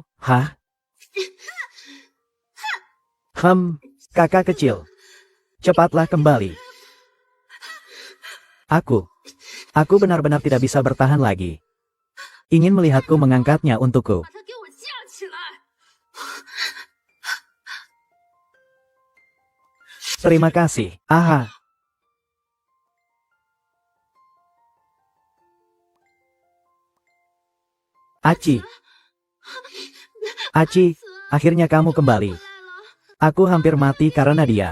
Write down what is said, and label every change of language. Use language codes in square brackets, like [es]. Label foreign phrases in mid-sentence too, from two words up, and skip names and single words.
[id] Hah? Kakak kecil. Cepatlah kembali. Aku benar-benar tidak bisa bertahan lagi. Ingin melihatku mengangkatnya untukku. [zh] 把它给我架起来！ [id] Terima kasih. Aha. Aci. Aci, akhirnya kamu kembali. [zh] 来了， [id] Aku hampir mati karena dia.